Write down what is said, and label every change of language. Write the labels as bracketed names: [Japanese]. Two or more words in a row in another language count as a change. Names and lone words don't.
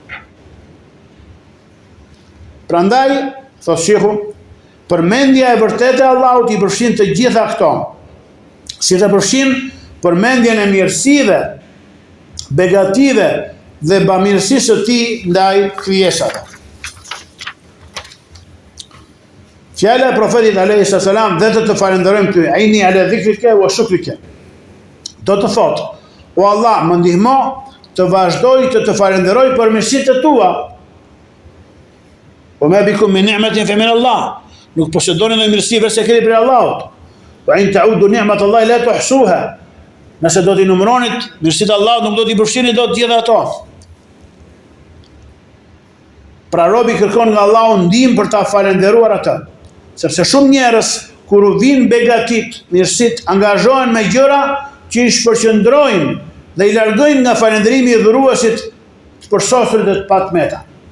[Albanian] Prandaj, thotë shehu, përmendja e vërtetë e Allahut i përfshin të gjitha këto. Si të përfshin përmendjen e mirësive, begative dhe bamirësisë së tij ndaj krijesave. Fjala e profetit [Arabic] عليه السلام [Albanian] dhe të falenderojmë ty, [Arabic] أعني على ذكرك وشكرك. [Albanian] Do të thotë, o Allah, më ndihmo të vazhdoj të falenderoj për mirësitë tua. [Arabic] وما بكم من نعمة فمن الله. [Albanian] Nuk posedoni në mirësi veçse keni prej Allahut. [Arabic] وإن تعدوا نعمة الله لا تحصوها. [Albanian] Nëse do t'i numëronit mirësitë Allahut, nuk do t'i përfshini dot gjitha ato. Pra robi kërkon nga Allahu ndihmë për ta falenderuar atë. Sepse shumë njerëz kur u vin begatit, mirësit, angazhohen me gjëra që i shpërqendrojnë dhe i largojnë nga falënderimi i dhuruesit të përsosur dhe të patmeta.